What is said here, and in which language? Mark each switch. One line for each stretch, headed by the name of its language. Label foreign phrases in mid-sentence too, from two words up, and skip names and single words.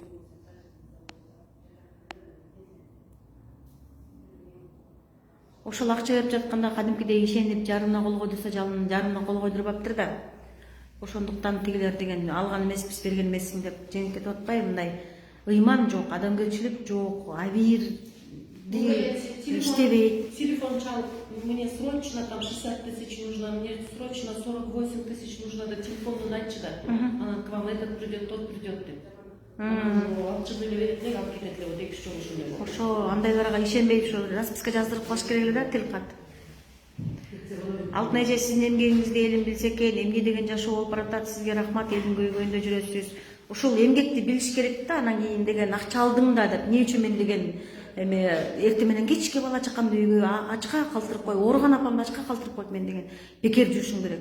Kyrgyz: Ошол акча берип жатканда кадимкидей ишенип жарына кол койдурса, жарына кол койдурбаптыр да. Ошондуктан тигилер деген алган эмеспиз, берген эмессиң деп жеңип кетип атпайбы? Мындай ыйман жок, адамгерчилик жок, абийир иштебейт. Телефон чалып,
Russian: мне срочно там 60 тысяч нужно, мне срочно 48 тысяч нужно,
Kyrgyz: да телефонун айтчы да.
Russian: Анан к вам этот придет, тот придет деп.
Kyrgyz: Алчы эле берет эле, алып кетет эле, вот 2-3 жол ушундай. Ошо андайларга ишенбей ушу расписка жаздырып коюш керек эле да, тилкат. Алтынай эже, сиздин эмгегиңизди элим билсе экен, эмне деген жашоо болуп баратат, сизге рахмат, элдин көйгөйүндө жүрөсүз. Ушул эмгекти билиш керек да, анан кийин деген акча алдың да деп, эмне үчүн мен деген эртең менен кечке бала чакамды үйгө ачка калтырып кой, ооруган апамды ачка калтырып койт мен деген бекер жүрүшүң керек.